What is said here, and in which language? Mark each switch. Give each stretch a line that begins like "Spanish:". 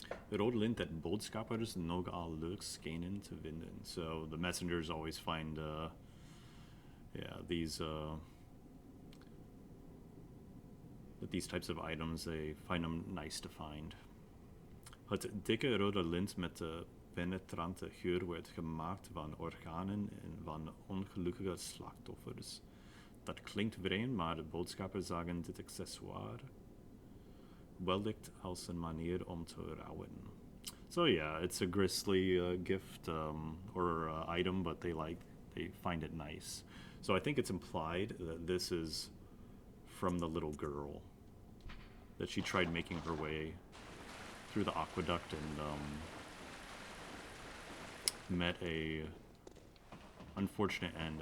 Dutch: Rode lint that boodschappers nogal leuk schenen te vinden.
English: So the messengers always find, these types of items, they find them nice to find.
Dutch: Het dikke rode lint met de penetrante geur werd gemaakt van organen en van ongelukkige slachtoffers. Dat klinkt vreemd, maar de boodschappers zagen dit accessoire wellicht als een manier om te rouwen.
English: So yeah, it's a grisly gift or item, but they find it nice. So I think it's implied that this is from the little girl, that she tried making her way through the aqueduct and met a unfortunate end.